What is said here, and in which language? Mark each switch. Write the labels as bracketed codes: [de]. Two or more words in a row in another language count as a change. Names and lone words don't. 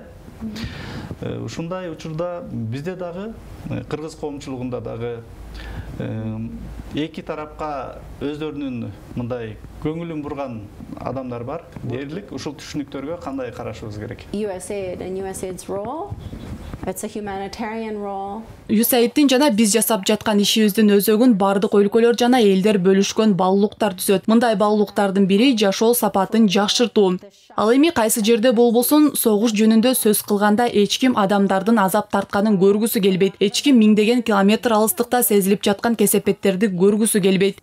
[ky] Ушундай учурда бизде дагы, кыргыз коомчулугунда дагы Эки тарапка өздөрүнүн мындай көңүлүн бурган адамдар бар. Дээрлик ушул түшүнүктөргө кандай карашыбыз керек? [en] USAID and USAID's role. It's a humanitarian role. [ky] USAIDтин жана биз жасап жаткан ишибиздин өзөгүн бардык өлкөлөр жана элдер бөлүшкөн баалуулуктар түзөт. Мындай баалуулуктардын бири жашоо сапатын жакшыртуу. Ал эми кайсы жерде болбосун согуш жөнүндө сөз кылганда эч ким адамдардын азап тартканын көргүсү келбейт. Эч ким миңдеген километр алыстыкта сезилип жаткан кесепеттерди көргүсү келбейт.